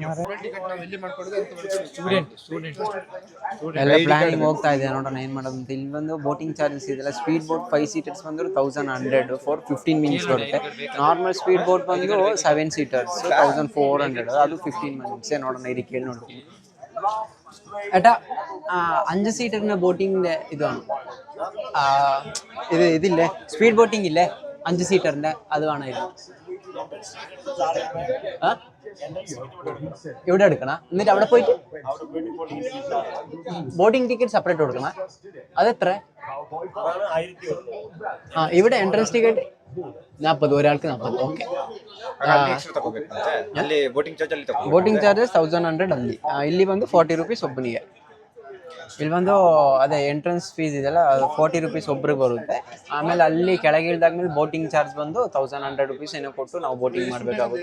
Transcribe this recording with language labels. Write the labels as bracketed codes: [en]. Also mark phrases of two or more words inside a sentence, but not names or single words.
[kn] ಎಲ್ಲ ಪ್ಲಾನಿಂಗ್ ಹೋಗ್ತಾ ಇದೆ, ನೋಡೋಣ ಏನು ಮಾಡೋದು ಅಂತ. ಇಲ್ಲಿ ಬಂದು [en] boating charges [kn] ಇದೆಲ್ಲ. [en] speed boat 5 seaters ಬಂದು 1100 for 15 minutes ಬರುತ್ತೆ. normal speed boat ಬಂದು 7 ಸೀಟರ್ಸ್ 1400, ಅದು 15 ಮಿನಿಟ್ಸೇ. [kn] ನೋಡೋಣ ಇಲ್ಲಿ ಕೇಳಿ ನೋಡ್ತೀನಿ. [ml] ഏട്ടാ 5 സീറ്ററിന്റെ ബോട്ടിങ്ങിന്റെ ഇതാണ് ഇതില്ലേ, [en] speed boating [ml] ഇല്ലേ 5 സീറ്ററിന്റെ, അത് വേണമായിരുന്നു. ഇവിടെ എടുക്കണം, എന്നിട്ട് അവിടെ പോയിട്ട് [en] boating ticket separate [ml] കൊടുക്കണം. അതെത്ര? ഇവിടെ [en] entrance ticket [ml] 40, ഒരാൾക്ക് 40. ഓക്കെ. [en] boating charges 1100 ಅಲ್ಲಿ. [kn] ಇಲ್ಲಿ ಬಂದು 40 ರೂಪೀಸ್ ಒಬ್ಬನಿಗೆ. ಇಲ್ಲಿ ಬಂದು ಅದೇ [en] entrance fees [kn] ಇದೆಲ್ಲ, 40 ರೂಪೀಸ್ ಒಬ್ರಿಗೆ ಬರುತ್ತೆ. ಆಮೇಲೆ ಅಲ್ಲಿ ಕೆಳಗೆ ಇಳಿದಾದ್ಮೇಲೆ [en] boating charge [kn] ಬಂದು 1100 ರೂಪೀಸ್ ಏನೋ ಕೊಟ್ಟು ನಾವು ಬೋಟಿಂಗ್ ಮಾಡಬೇಕಾಗುತ್ತೆ.